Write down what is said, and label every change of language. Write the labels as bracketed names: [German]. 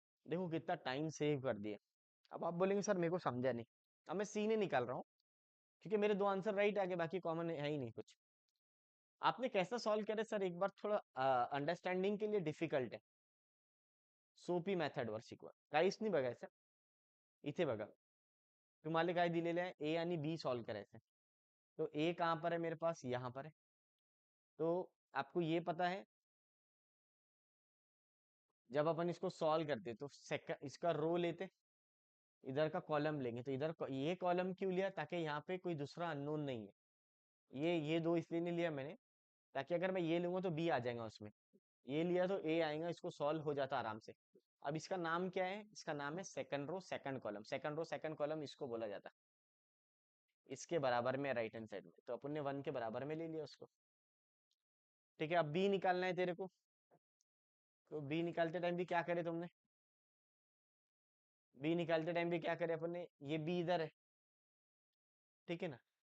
[Hindi] देखो कितना time save कर दिया। अब आप बोलेंगे सर मेरे को समझा नहीं। अब मैं सी नहीं निकाल रहा हूँ, क्योंकि मेरे दो आंसर राइट आ गए, बाकी कॉमन है ही नहीं कुछ। आपने कैसा सॉल्व करे सर, एक बार थोड़ा अंडरस्टँडिंग के लिए डिफिकल्ट आहे. [Marathi] सोपी मेथड वर शिकवा. काहीच नाही बघायचं. इथे बघा, तुम्हाला काय दिलेलं आहे, ए आणि बी सॉल्व करायचं. [Hindi] तो ए कहाँ पर है मेरे पास, यहाँ पर है. तो आपको ये पता है, जब अपन इसको सॉल्व करते तो सेकंड इसका रो लेते, इधर का कॉलम लेंगे, तो इधर ये कॉलम क्यों लिया, ताकि यहाँ पे कोई दूसरा अननोन नहीं है. ये दो इसलिए नहीं लिया मैंने, ताकि अगर मैं ये लूंगा तो बी आ जाएगा उसमें. ये लिया तो ए आएगा, इसको सॉल्व हो जाता आराम से. अब इसका नाम क्या है, इसका नाम है second row second column. Second row second column इसको बोला जाता है. इसके बराबर में राइट हैंड साइड में, तो अपन ने 1 के बराबर में ले लिया उसको. ठीक है, अब बी निकालना है तेरे को. तो बी निकालते टाइम भी क्या करे तुमने, बी निकालते टाइम भी क्या करे अपन ने, ये बी इधर है. ठीक है ना.